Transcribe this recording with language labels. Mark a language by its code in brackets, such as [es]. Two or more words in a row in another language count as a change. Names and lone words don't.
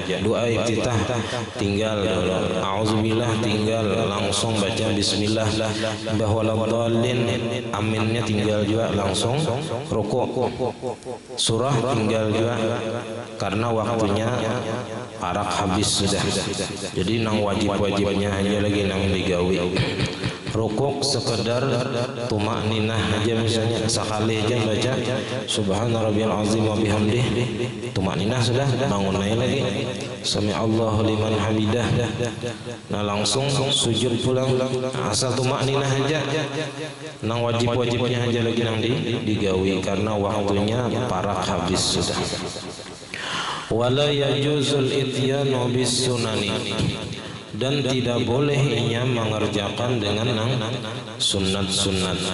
[bjn] Doa iftitah tinggal dulu, auzubillah tinggal langsung baca bismillah, bahwaladhdallin aminnya tinggal juga langsung rukuk, surah tinggal juga karena waktunya parak habis sudah. Jadi nang wajib-wajibnya hanya lagi nang digawi. Rukuk sekedar tumakninah aja, misalnya sekali aja baca [ar] سبحان ربي العظيم وبحمده, [bjn] tumakninah sudah, bangun lagi [ar] سمع الله لمن حمده, [bjn] nah langsung sujud pulang, asal tumakninah aja. Nang wajib-wajibnya aja lagi nang digawi karena waktunya parak habis sudah. [ar] ولا يجوز الإتيان بالسنن, [bjn] dan tidak boleh inya mengerjakan dengan nang sunat-sunat.